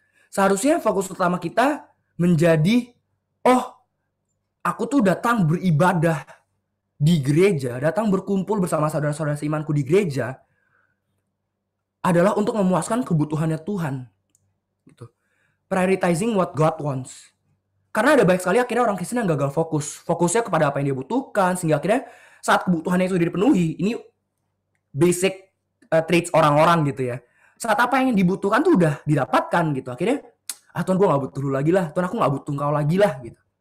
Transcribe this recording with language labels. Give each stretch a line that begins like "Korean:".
Indonesian: Seharusnya fokus utama kita menjadi, oh aku tuh datang beribadah di gereja, datang berkumpul bersama saudara-saudara seimanku di gereja adalah untuk memuaskan kebutuhannya Tuhan. Gitu.
English: Prioritizing what God wants.
Indonesian: Karena ada banyak sekali akhirnya orang Kristen yang gagal fokus. Fokusnya kepada apa yang dia butuhkan, sehingga akhirnya saat kebutuhannya itu dipenuhi, ini
English: basic traits
Indonesian: orang-orang gitu ya. Saat apa yang dibutuhkan tuh udah didapatkan gitu. Akhirnya, Tuhan gue gak butuh lu lagi lah. Tuhan aku gak butuh engkau lagi lah gitu.